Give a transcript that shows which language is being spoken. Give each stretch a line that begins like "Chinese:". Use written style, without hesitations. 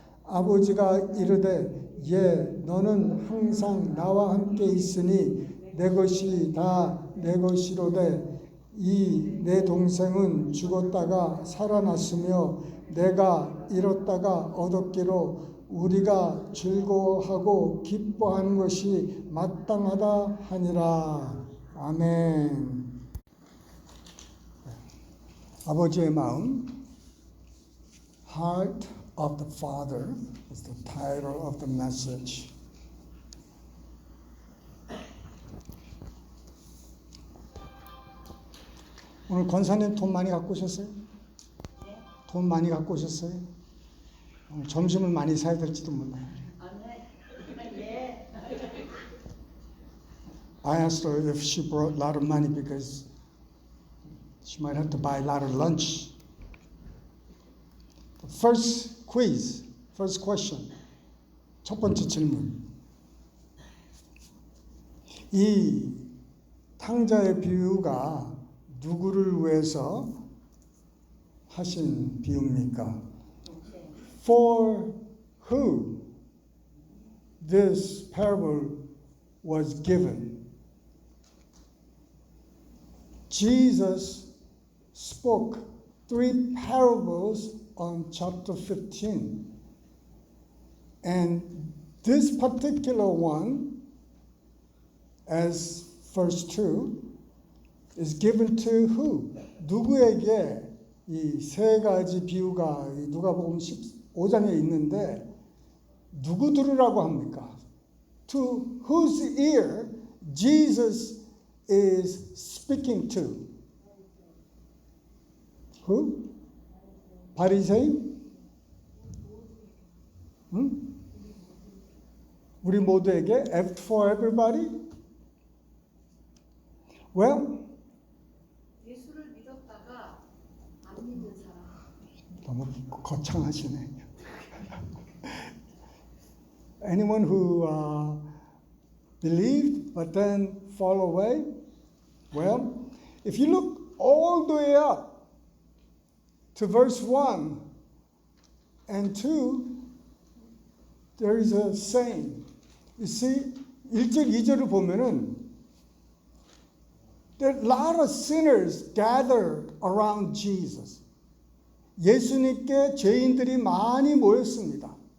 Korean: 아버지가 이르되 너는 항상 나와 함께 있으니 내 것이 다 내 것이로되 이 내 동생은 죽었다가 살아났으며 내가 잃었다가 얻었기로 우리가 즐거워하고 기뻐하는 것이 마땅하다 하니라. 아멘. 아버지의 마음,
English: Heart of the Father is the title of the message.
Korean: 오늘 권사님 돈 많이 갖고 오셨어요? 네. 돈 많이 갖고 오셨어요? 오늘 점심을 많이 사야 될지도 몰라요. 네.
English: I asked her if she brought a lot of money because she might have to buy a lot of lunch. The first quiz, first question.
Korean: 첫 번째 질문. 이 탕자의 비유가 누구를 위해서 하신 비유입니까?
English: For who this parable was given. Jesus spoke 3 parables on chapter 15. And this particular one, as verse 2, is given to who?
Korean: 누구에게 이 세 가지 비유가 누가복음 15장에 있는데 누구 들으라고 합니까?
English: To whose ear Jesus is speaking to? Who?
Korean: 바리새인? 응? 우리 모두에게
English: for everybody? Well,
Korean: 예수를 믿었다가 안 믿은 사람. 너무 거창하시네.
English: Anyone who believed but then fall away? Well, if you look all the way up to verse 1 and 2, there is a saying. You see,
Korean: 1절, 2절을 보면은
English: there are a lot of sinners gathered around Jesus.
Korean: 예수님께 죄인들이 많이 모였습니다.